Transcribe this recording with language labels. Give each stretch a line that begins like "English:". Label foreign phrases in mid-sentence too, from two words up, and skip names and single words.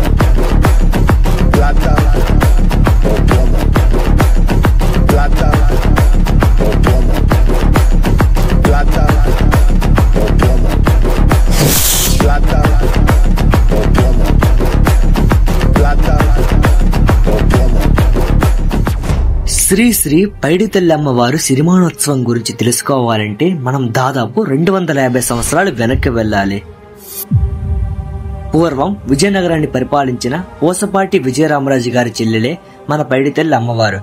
Spanish: Plata o plomo. Plata o plomo. Plata o plomo. Plata o plomo. Plata o plomo.
Telugu: శ్రీ శ్రీ పైడితల్లి అమ్మవారు సిరిమానోత్సవం గురించి తెలుసుకోవాలంటే మనం దాదాపు 250 సంవత్సరాలు వెనక్కి వెళ్ళాలి. పూర్వం విజయనగరాన్ని పరిపాలించిన పూసపాటి విజయరామరాజు గారి చెల్లెలే మన పైడితల్లి అమ్మవారు.